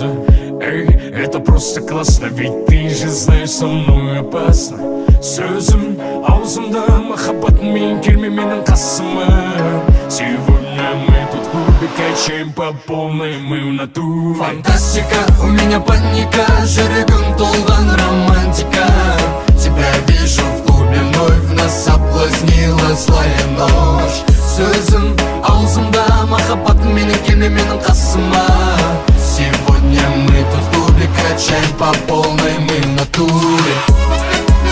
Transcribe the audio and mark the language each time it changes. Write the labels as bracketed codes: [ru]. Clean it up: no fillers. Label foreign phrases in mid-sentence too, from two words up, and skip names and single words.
[ru] Эй, это просто классно, ведь ты же знаешь, со мной опасно. [kk] Сөзім аузымда, махаббатым келме менің қасыма. [ru] Сегодня мы тут в клубе, качаем по полной, мы в натуре. Фантастика, у меня паника, [kk] жүрегім толған романтика. [ru] Тебя вижу в клубе вновь, нас соблазнила злая ночь. [kk] Сөзім аузымда, махаббатым менің келме менің қасыма. [ru] Сегодня мы тут в клубе, качаем по полной, мы в натуре.